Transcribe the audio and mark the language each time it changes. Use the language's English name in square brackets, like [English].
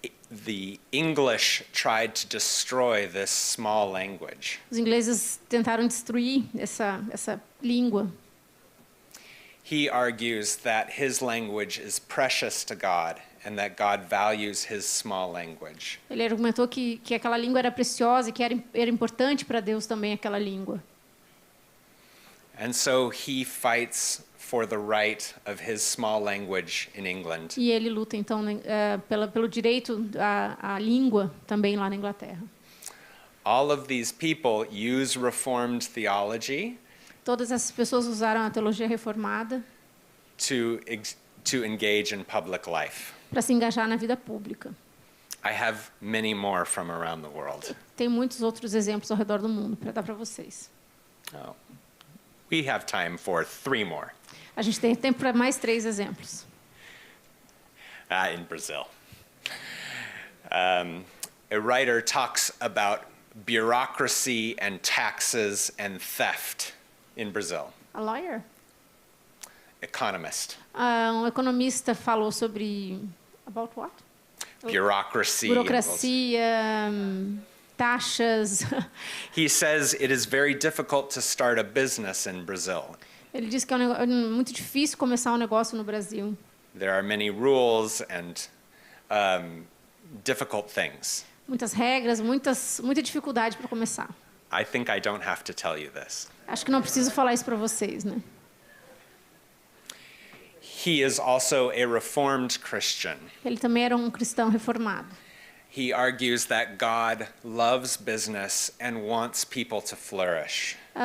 [English] The English tried to destroy this small language. [Portuguese] Os ingleses tentaram destruir essa língua. [English] He argues that his language is precious to God and that God values his small language. [Portuguese] Ele argumentou que aquela língua era preciosa e que era importante para Deus também aquela língua. [English] And so he fights for the right of his small language in England. [Portuguese] E ele luta então pelo direito à língua também lá na Inglaterra. [English] All of these people use Reformed theology [Portuguese] Todas essas pessoas usaram a teologia reformada [English] to engage in public life. [Portuguese] para se engajar na vida pública. [English] I have many more from around the world. [Portuguese] Tem muitos outros exemplos ao redor do mundo para dar para vocês. [English] Oh. We have time for 3 more. [Portuguese] A gente tem tempo para mais 3 exemplos. [English] In Brazil. A writer talks about bureaucracy and taxes and theft in Brazil. A lawyer? Economist. [Portuguese] Economista falou sobre [English] about what? Bureaucracy. [Portuguese] Burocracia, taxas. [English] He says it is very difficult to start a business in Brazil. [Portuguese] Ele diz que é muito difícil começar um negócio no Brasil. [English] There are many rules and difficult things. [Portuguese] Muitas regras, muita dificuldade para começar. [English] I think I don't have to tell you this. [Portuguese] Acho que não preciso falar isso para vocês, né? [English] He is also a Reformed Christian. [Portuguese] Ele também era um cristão reformado. [English] He argues that God loves business and wants people to flourish.